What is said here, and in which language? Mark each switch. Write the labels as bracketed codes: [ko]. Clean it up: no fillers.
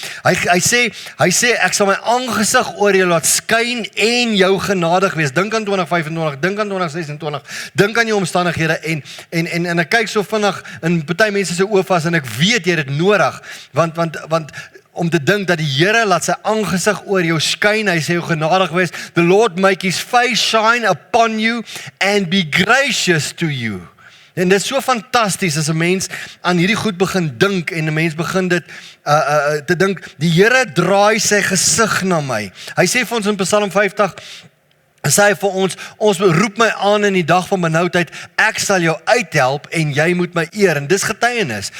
[af] Hy sê ek sal my aangesig oor jou laat skyn en jou genadig wees. Dink aan 2025, dink aan 2026, dink aan jou omstandighede en ek kyk so vinnig in party mense se oë vas en ek weet jy het dit nodig want om te dink dat die Here laat sy aangesig oor jou skyn, hy sê jou genadig wees. [en] The Lord make his face shine upon you and be gracious to you. [af] En dit is so fantasties as 'n mens aan hierdie goed begin dink en 'n mens begin dit te dink, die Here draai sy gesig na my. Hy sê vir ons in Psalm 50, sê hy vir ons roep my aan in die dag van benoudheid, ek sal jou uithelp en jy moet my eer. En dis getuienis.